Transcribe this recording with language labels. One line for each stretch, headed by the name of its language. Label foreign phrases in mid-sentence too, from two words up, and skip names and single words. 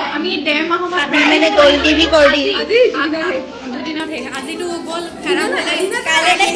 Assamese: ডেৰ মাহৰ পৰা
Hindi: मैंने गोल की भी कर दी
Assamese: দুদিনত শেষ আজিতো গ'ল কাইলৈ